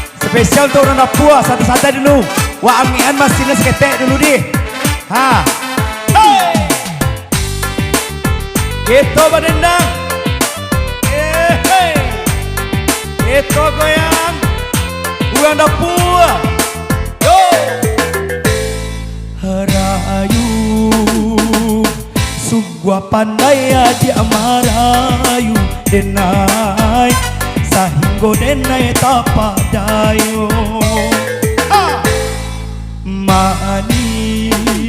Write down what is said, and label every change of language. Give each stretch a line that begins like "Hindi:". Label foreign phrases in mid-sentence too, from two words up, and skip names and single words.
Indonesian: Spesial untuk orang Papua, santai-santai dulu.
Minangkabau: Wah amian masih seketek dulu deh.
Indonesian: Ha. Hey. Kita berdendang. Hey. Kita goyang. Orang Papua. Yo.
Minangkabau: Rayu sugua pandai dia marayu denai sahinggo denai tapadayo mani